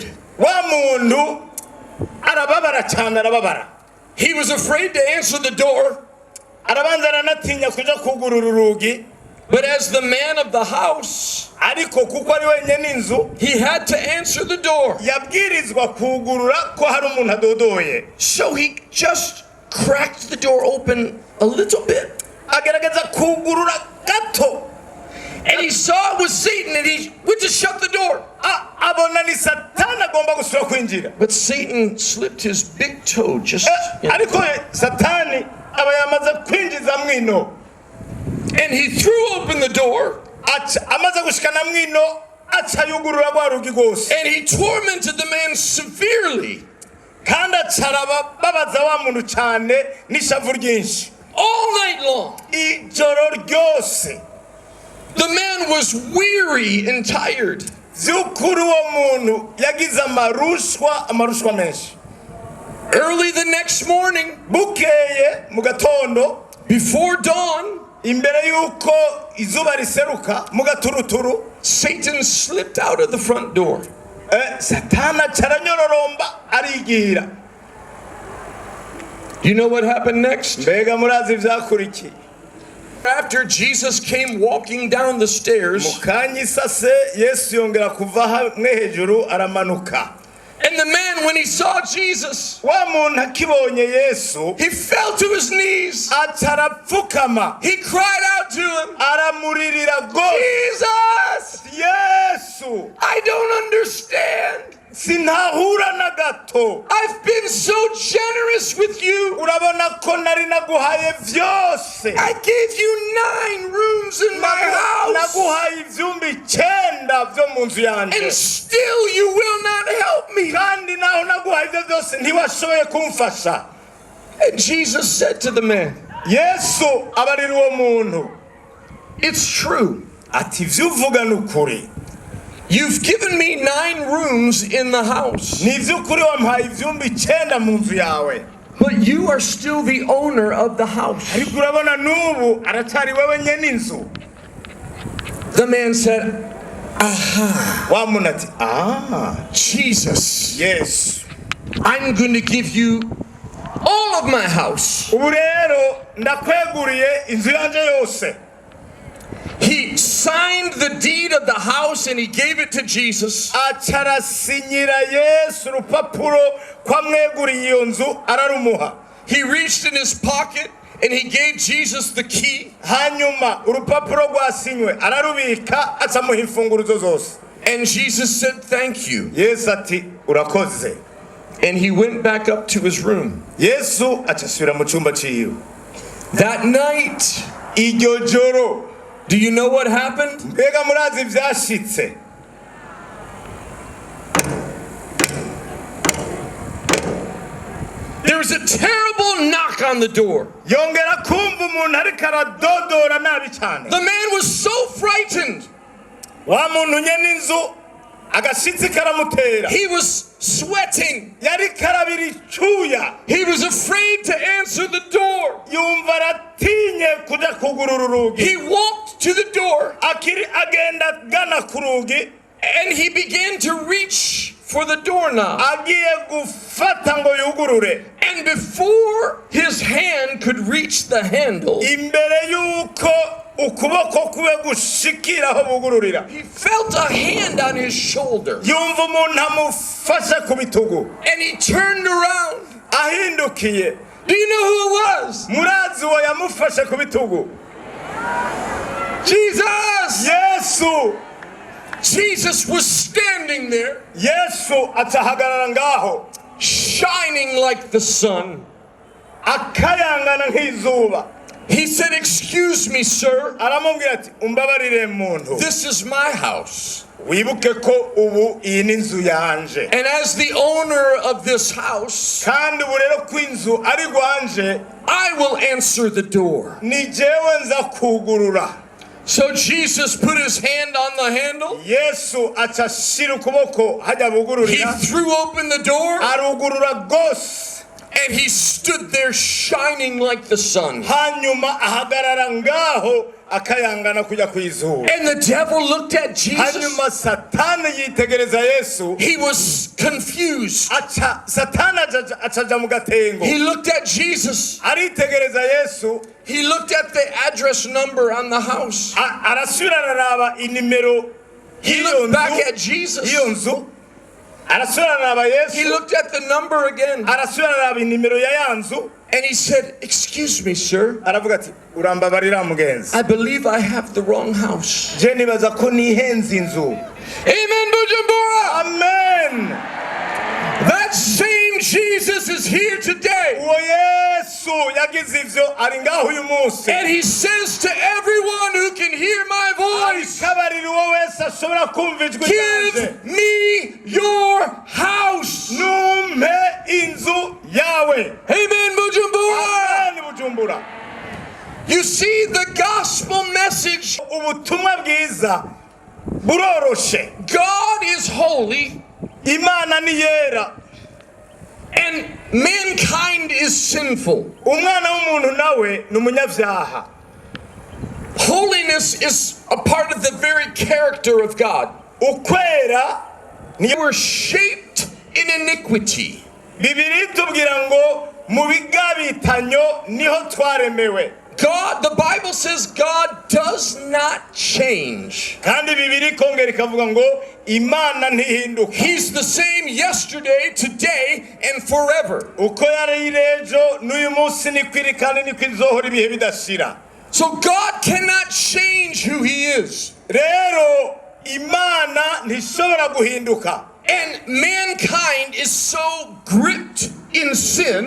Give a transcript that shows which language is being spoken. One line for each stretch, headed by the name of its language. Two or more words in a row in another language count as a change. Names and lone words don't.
Rundi: wa muntu arababara cyane arababara.
English: He was afraid to answer the door.
Rundi: arabanza aranatinya kuja kugurura urugi.
English: But as the man of the house,
Rundi: ariko kuko ari wenyene inzu,
English: he had to answer the door.
Rundi: yabwirizwa kugurura ko hari umuntu adodoye.
English: So he just cracked the door open a little bit.
Rundi: agerageza kugurura gato.
English: And he saw it was Satan and he went to shut the door.
Rundi: abona ni Satani agomba gusubira kwinjira.
English: But Satan slipped his big toe just.
Rundi: ariko Satani aba yamaze kwinjiza mwino.
English: And he threw open the door.
Rundi: amaze gushikana mwino aca yugurura rwa rugi rwose.
English: And he tormented the man severely.
Rundi: kandi acaraba babaza wa muntu cyane n'ishavu ryinshi.
English: All night long.
Rundi: ijoro ryose.
English: The man was weary and tired.
Rundi: vyukuri uwo muntu yagize amarushwa menshi.
English: Early the next morning,
Rundi: bukeye mu gatondo,
English: before dawn,
Rundi: imbere yuko izuba riseruka mu gaturuturu,
English: Satan slipped out of the front door.
Rundi: Satani acaranyororomba arigira.
English: You know what happened next?
Rundi: mbega murazi vyakurikiye.
English: After Jesus came walking down the stairs,
Rundi: mukanya isase Yesu yongera kuva hamwe hejuru aramanuka.
English: And the man, when he saw Jesus,
Rundi: wa muntu akibonye Yesu
English: he fell to his knees.
Rundi: atarapfukama
English: He cried out to him,
Rundi: aramuririra go
English: Jesus,
Rundi: Yesu
English: I don't understand.
Rundi: sinahura na gato
English: I've been so generous with you.
Rundi: urabona ko nari naguhaye vyose
English: I gave you 9 rooms in my house.
Rundi: naguhaye ivyumba 9 vyo mu nzu
English: And
Rundi: yanje
English: still you will not help me.
Rundi: kandi naho naguhaye ivyo vyose ntiwashoboye kumfasha.
English: And Jesus said to the man,
Rundi: Yesu abarira uwo muntu
English: it's true.
Rundi: ati ivyo uvuga ni ukuri.
English: You've given me 9 rooms in the house.
Rundi: Ni ivy'ukuri wampaye ivyumba 9 mu nzu yawe,
English: But you are still the owner of the house.
Rundi: ariko urabona n'ubu aracyari wewe nyene inzu.
English: The man said,
Rundi: Wa muntu ati
English: Jesus,
Rundi: Yesu
English: I'm going to give you all of my house.
Rundi: ubu rero ndakweguriye inzu yanje yose.
English: He signed the deed of the house and he gave it to Jesus.
Rundi: Acarasinyira Yesu urupapuro kwamweguriye iyo nzu ararumuha.
English: He reached in his pocket and he gave Jesus the key.
Rundi: Hanyuma urupapuro rwasinywe ararubika acamuha imfunguruzo zose.
English: And Jesus said, thank you.
Rundi: Yesu ati urakoze.
English: And he went back up to his room.
Rundi: Yesu acasubira mu cyumba ciwe.
English: That night,
Rundi: Iryo joro
English: do you know what happened?
Rundi: mbega murazi vyashitse.
English: There was a terrible knock on the door.
Rundi: Yongera kumva umuntu ariko aradodora nabi cyane.
English: The man was so frightened.
Rundi: Wa muntu nyene inzu agashitsi karamutera.
English: He was sweating.
Rundi: Yari karabira icyuya.
English: He was afraid to answer the door.
Rundi: Yumva aratinye kuja kugurura urugi.
English: He walked to the door
Rundi: Akiri agenda gana ku rugi
English: and he began to reach for the doorknob.
Rundi: agiye gufata ngo yugurure.
English: And before his hand could reach the handle,
Rundi: Imbere yuko ukuboko kube gushikira aho bugururira,
English: he felt a hand on his shoulder.
Rundi: yumva umuntu amufashe ku bitugu.
English: And he turned around.
Rundi: Ahindukiye,
English: Do you know who it was?
Rundi: murazi uwo yamufashe ku bitugu?
English: Jesus!
Rundi: Yesu.
English: Jesus was standing there,
Rundi: Yesu atahagarara ngaho
English: shining like the sun.
Rundi: akayangana nk'izuba.
English: He said, excuse me, sir.
Rundi: Aramubwira ati umbabarire muntu,
English: This is my house.
Rundi: wibuke ko ubu iyi ni inzu yanje,
English: And as the owner of this house,
Rundi: kandi ubu rero ko inzu ari rwanje
English: I will answer the door.
Rundi: ni jewe nza kugurura.
English: So Jesus put his hand on the handle.
Rundi: Yesu acashira ukuboko hajya
English: He
Rundi: bugururira,
English: threw open the door
Rundi: arugurura gose.
English: and he stood there shining like the sun.
Rundi: Hanyuma ahagarara ngaho akayangana kuja kwizuba.
English: And the devil looked at Jesus.
Rundi: Hanyuma Satani yitegereza Yesu,
English: He was confused.
Rundi: Satani acaja mu gatengo.
English: He looked at Jesus.
Rundi: Aritegereza Yesu,
English: He looked at the address number on the house.
Rundi: arasubira araraba inimero
English: He
Rundi: y'iyo
English: looked back
Rundi: nzu,
English: at Jesus.
Rundi: y'iyo nzu, arasubira araraba
English: He
Rundi: Yesu,
English: looked at the number again.
Rundi: arasubira araraba inimero ya ya nzu,
English: And he said, excuse me, sir.
Rundi: aravuga ati urambabarira mugenzi,
English: I believe I have the wrong house.
Rundi: je nibaza ko nihenze inzu.
English: Amen, Bujumbura.
Rundi: Amen.
English: That same Jesus is here today.
Rundi: Uwo Yesu yagize ivyo ari ngaho uyu munsi.
English: And he says to everyone who can hear my voice,
Rundi: Arikabarira uwo wese ashobora kumva ijwi ryanje,
English: give me your house.
Rundi: numpe inzu yawe.
English: Amen, Bujumbura.
Rundi: Amen, Bujumbura.
English: You see, the gospel message,
Rundi: Ubutumwa bwiza buroroshe.
English: God is holy
Rundi: Imana ni yera,
English: and mankind is sinful.
Rundi: umwana w'umuntu nawe ni umunyabyaha.
English: Holiness is a part of the very character of God.
Rundi: Ukwera
English: We were shaped in iniquity.
Rundi: Bibiri tubwira ngo mu bigabitanyo niho twaremewe.
English: God, the Bible says God does not change.
Rundi: kandi bibiri kongera ikavuga ngo Imana ntihinduka.
English: He's the same yesterday, today, and forever.
Rundi: Uko yari ejo n'uyu munsi ni kwiri kandi ni kwizohora ibihe bidashira.
English: So God cannot change who He is.
Rundi: Rero Imana ntishobora guhinduka.
English: And mankind is so gripped in sin